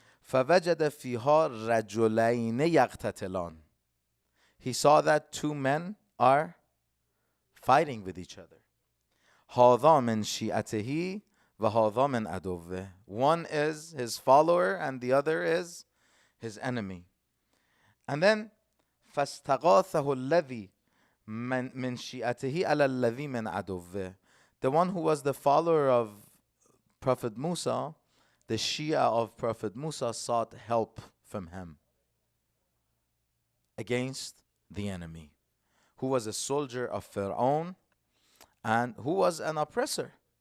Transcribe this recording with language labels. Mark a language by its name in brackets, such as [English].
[Arabic] فَوَجَدَ فِيهَا رَجُلَيْنِ يَقْتَتِلَانِ. [English] He saw that two men are fighting with each other. [Arabic] هَذَا مِنْ شِيعَتِهِ وَهَذَا مِنْ عَدُوِّهِ. [English] One is his follower and the other is his enemy. And then [Arabic] فَاسْتَغَاثَهُ الَّذِي مِنْ شِيعَتِهِ عَلَى الَّذِي مِنْ عَدُوِّهِ. [English] The one who was the follower of Prophet Musa, the Shia of Prophet Musa, sought help from him against the enemy, who was a soldier of Pharaoh and who was an oppressor.